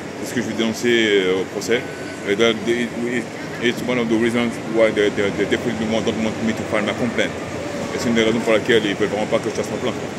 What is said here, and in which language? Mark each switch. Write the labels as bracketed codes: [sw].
[fr] C'est ce que je vais dénoncer au procès. [en] Et that it's one of the reasons why they definitely don't want me to file my complaint. [fr] Et c'est une des raisons pour laquelle ils ne veulent vraiment pas que je fasse ma plainte.